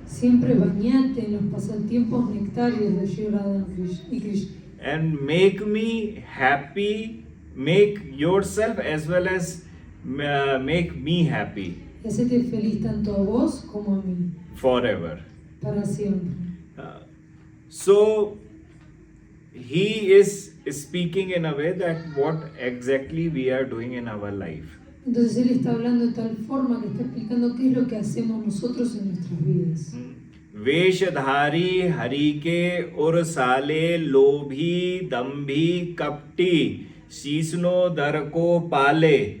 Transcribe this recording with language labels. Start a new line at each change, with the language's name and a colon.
Spanish: Siempre bañate en los pasatiempos nectarios de Sri Radha y Krishna.
English: and make me happy, make yourself as well as make me happy
Spanish: Y hacete feliz tanto a vos como a mí,
English: forever.
Spanish: para siempre.
English: So he is speaking in a way that what exactly we are doing in our life.
Spanish: Entonces él está hablando de tal forma que está explicando qué es lo que hacemos nosotros en nuestras vidas.
Hindi: वेशधारी Hari के उर साले लोभी दम्भी कपटी शीसनो दर को पाले.